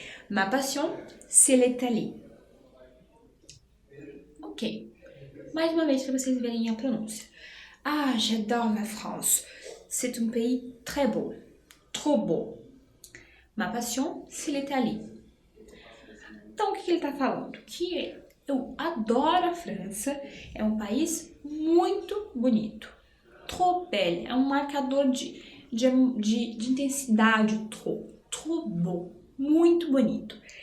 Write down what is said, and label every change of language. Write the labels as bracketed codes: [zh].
[fr] Ma passion, c'est l'Italie. Ok. [pt] Mais uma vez para vocês verem a pronúncia. [fr] Ah, j'adore la France. C'est un pays très beau. Trop beau. Ma passion, c'est l'Italie. [pt] Então, o que ele está falando? Que eu adoro a França, é um país muito bonito. [fr] Trop belle, [pt] é um marcador de intensidade, [fr] trop beau, [pt] muito bonito.